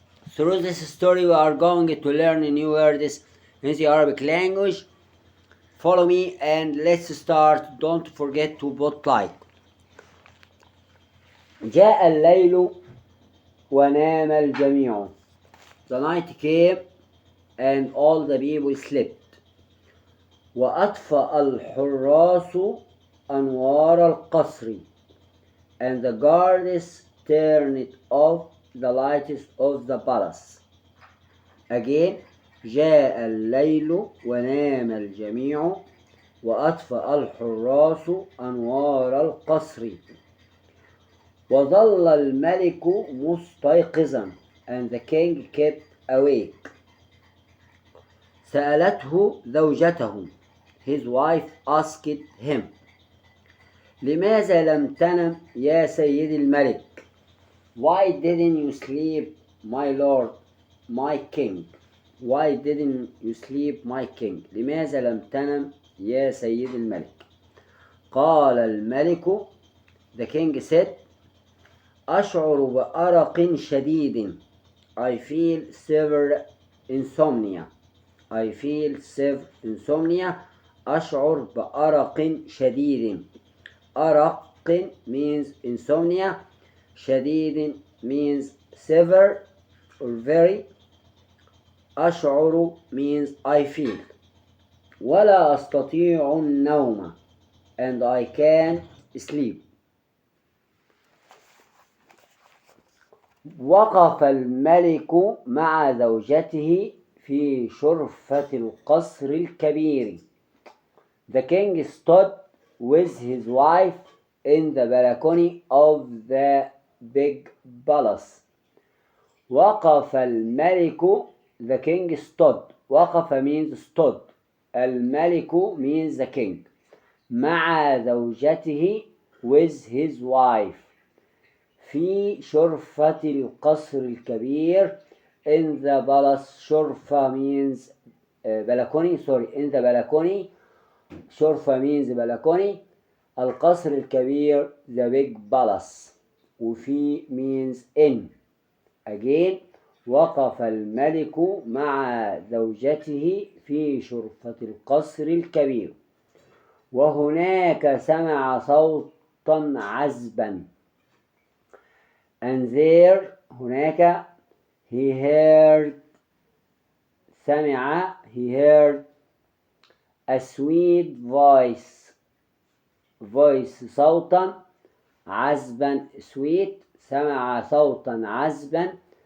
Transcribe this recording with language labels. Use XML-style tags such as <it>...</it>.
<en>Through this story we are going to learn new words in the Arabic language. Follow me and let's start. Don't forget to put like.</en> <ar>جاء الليل ونام الجميع.</ar> <en>The night came and all the people slept.</en> <ar>وأطفأ الحراس أنوار القصر.</ar> <en>And the guards turned off the lights of the palace. Again,</en> <ar>جاء الليل ونام الجميع وأطفأ الحراس أنوار القصر. وظل الملك مستيقظا,</ar> <en>and the king kept awake.</en> <ar>سألته زوجته,</ar> <en>his wife asked him,</en> <ar>لماذا لم تنم يا سيد الملك?</ar> <en>Why didn't you sleep, my lord, my king? Why didn't you sleep, my king?</en> <ar>لماذا لم تنم يا سيد الملك? قال الملك,</ar> <en>the king said,</en> <ar>أشعر بأرق شديد.</ar> <en>I feel severe insomnia. I feel severe insomnia.</en> <ar>أشعر بأرق شديد.</ar> <en>أرق means insomnia. شديد means severe or very. أشعر means I feel.</en> <ar>ولا أستطيع النوم,</ar> <en>and I can't sleep.</en> <ar>وقف الملك مع زوجته في شرفة القصر الكبير.</ar> <en>The king stood with his wife in the balcony of the big palace.</en> <ar>وقف الملك,</ar> <en>the king stood. وقف means stood. الملك means the king.</en> <ar>مع زوجته,</ar> <en>with his wife.</en> <ar>في شرفة القصر الكبير,</ar> <en>in the palace. شرفة means balcony, in the balcony. شرفة means balcony.</en> <ar>القصر الكبير,</ar> <en>the big palace. وفي means in. Again,</en> <ar>وقف الملك مع زوجته في شرفة القصر الكبير. وهناك سمع صوتا عذبا.</ar> <en>And there, هناك, he heard, سمع, he heard a sweet voice.</en> <ar>Voice, صوتا, عذبا, sweet, سمع صوتا عذبا.</ar>